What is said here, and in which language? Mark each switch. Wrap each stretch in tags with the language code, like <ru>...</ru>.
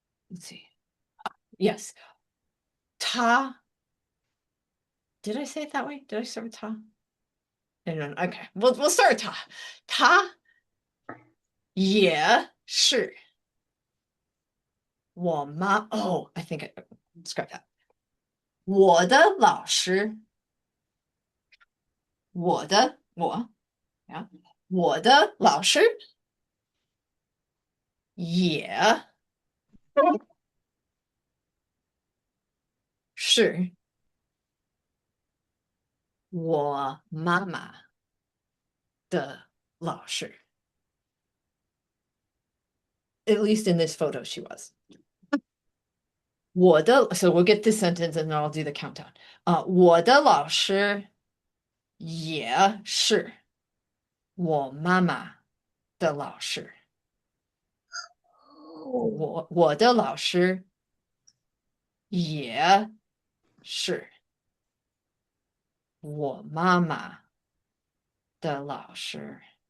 <en>Let's see. Yes. Ta. Did I say it that way? Did I start with ta? No, no, no. Okay. We'll start with ta. Ta</en> <zh>也是我妈</zh> <en>Oh, I think I scrap that.</en> <zh>我的老师，我啊，我的老师也是我妈妈的老师。</zh> <en>At least in this photo, she was.</en> <zh>我的</zh> <en>So we'll get this sentence and then I'll do the countdown.</en> <zh>我的老师也是我妈妈的老师。我的老师也是我妈妈的老师。</zh>